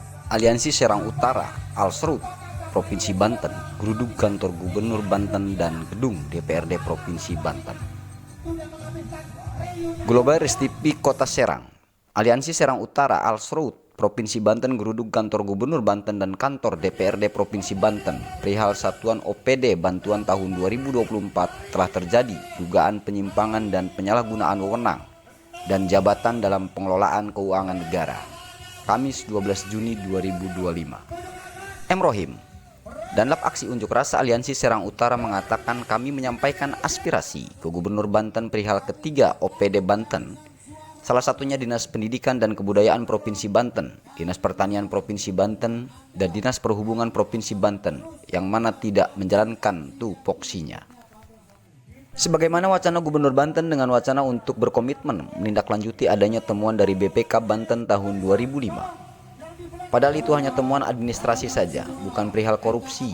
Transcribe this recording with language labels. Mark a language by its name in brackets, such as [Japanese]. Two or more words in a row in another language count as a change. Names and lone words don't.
[Indonesian] Aliansi Serang Utara, Alsrut, Provinsi Banten, geruduk kantor Gubernur Banten dan gedung DPRD Provinsi Banten. Global Restipi Kota Serang, Aliansi Serang Utara, Alsrut, Provinsi Banten, geruduk kantor Gubernur Banten dan kantor DPRD Provinsi Banten. Perihal Satuan OPD Bantuan tahun 2024 telah terjadi dugaan penyimpangan dan penyalahgunaan wewenang dan jabatan dalam pengelolaan keuangan negara. Kamis 12 Juni 2025. M. Rohim, Danlap Aksi Unjuk Rasa Aliansi Serang Utara mengatakan kami menyampaikan aspirasi ke Gubernur Banten perihal ketiga OPD Banten, salah satunya Dinas Pendidikan dan Kebudayaan Provinsi Banten, Dinas Pertanian Provinsi Banten, dan Dinas Perhubungan Provinsi Banten, yang mana tidak menjalankan tupoksinya. Sebagaimana wacana Gubernur Banten dengan wacana untuk berkomitmen menindaklanjuti adanya temuan dari BPK Banten tahun 2005. Padahal itu hanya temuan administrasi saja, bukan perihal korupsi.